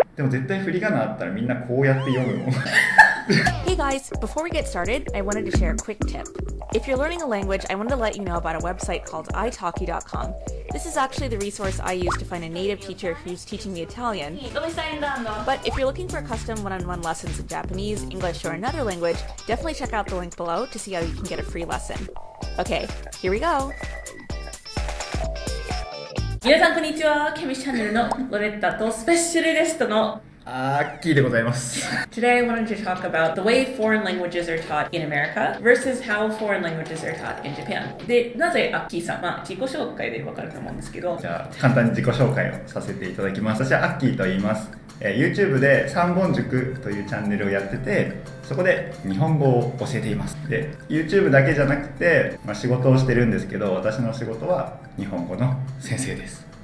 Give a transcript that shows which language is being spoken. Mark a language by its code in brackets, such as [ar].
[ja] でも絶対振り仮名あったらみんなこうやって読むもん。 [en] Hey guys, before we get started, I wanted to share a quick tip. If you're learning a language, I wanted to let you know about a website called italki.com. This is actually the resource I use to find a native teacher who's teaching me Italian. But if you're looking for custom one-on-one lessons in Japanese, English, or another language, definitely check out the link below to see how you can get a free lesson. Okay, here we go. [ja] 皆さんこんにちは。ケミチャンネルのロレッタとスペシャルゲストのアッキーでございます。 [en] Today I wanted to talk about the way foreign languages are taught in America versus how foreign languages are taught in Japan. [ja] で、なぜアッキーさん、自己紹介でわかると思うんですけど、じゃあ簡単に自己紹介をさせていただきます。私はアッキーと言います。 YouTube で三本塾というチャンネルをやってて、そこで日本語を教えています。で、YouTube だけじゃなくて、仕事をしてるんですけど、私の仕事は日本語の先生です。